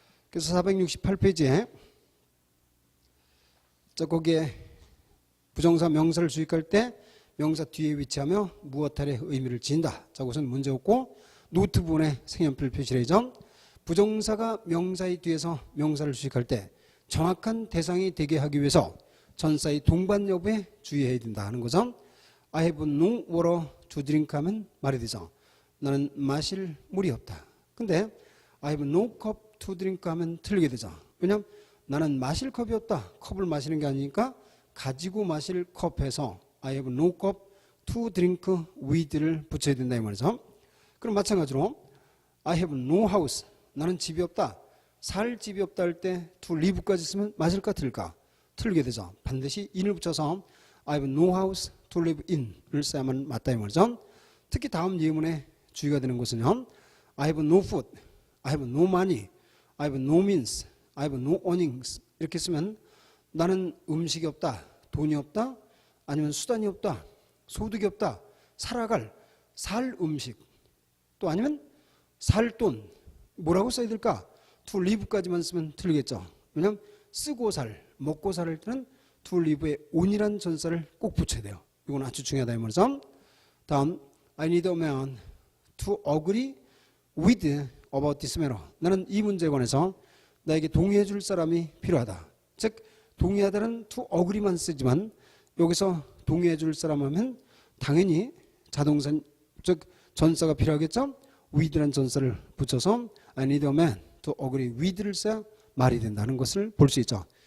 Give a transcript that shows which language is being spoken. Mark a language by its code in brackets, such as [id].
[ko] 그래서 468페이지에 자, 거기에 부정사 명사를 수식할 때 명사 뒤에 위치하며 무엇 할의 의미를 지닌다. 자, 그것은 문제 없고 노트 부분에 색연필 표시를 해죠. 부정사가 명사의 뒤에서 명사를 수식할 때 정확한 대상이 되게 하기 위해서 전사의 동반 여부에 주의해야 된다 하는 거죠. [en] I have no water to drink [ko] 하면 말이 되죠. 나는 마실 물이 없다. 근데 [en] I have no cup to drink [ko] 하면 틀리게 되죠. 왜냐하면 나는 마실 컵이 없다. 컵을 마시는 게 아니니까 가지고 마실 컵에서 [en] I have no cup to drink with [ko] 를 붙여야 된다 이 말이죠. 그럼 마찬가지로 [en] I have no house. [ko] 나는 집이 없다. 살 집이 없다 할 때 to live까지 쓰면 맞을까 틀릴까? 틀리게 되죠. 반드시 in을 붙여서 [en] I have no house to live in [ko] 을 써야만 맞다 이 말이죠. 특히 다음 예문에 주의가 되는 것은요. [en] I have no food, I have no money, I have no means, I have no earnings [ko] 이렇게 쓰면 나는 음식이 없다, 돈이 없다, 아니면 수단이 없다, 소득이 없다, 살 음식, 또 아니면 살 돈, 뭐라고 써야 될까? to live까지만 쓰면 틀리겠죠. 왜냐하면 쓰고 살, 먹고 살 할 때는 to live에 on이라는 전사를 꼭 붙여야 돼요. 이건 아주 중요하다 이 말이죠. 다음 [en] I need a man to agree with about this matter. [ko] 나는 이 문제에 관해서 나에게 동의해 줄 사람이 필요하다. 즉 동의하다는 to agree만 쓰지만 여기서 동의해 줄 사람 하면 당연히 자동사 즉 전사가 필요하겠죠. with라는 전사를 붙여서 [en] I need a man to agree with [ko] 를 써야 말이 된다는 것을 볼 수 있죠.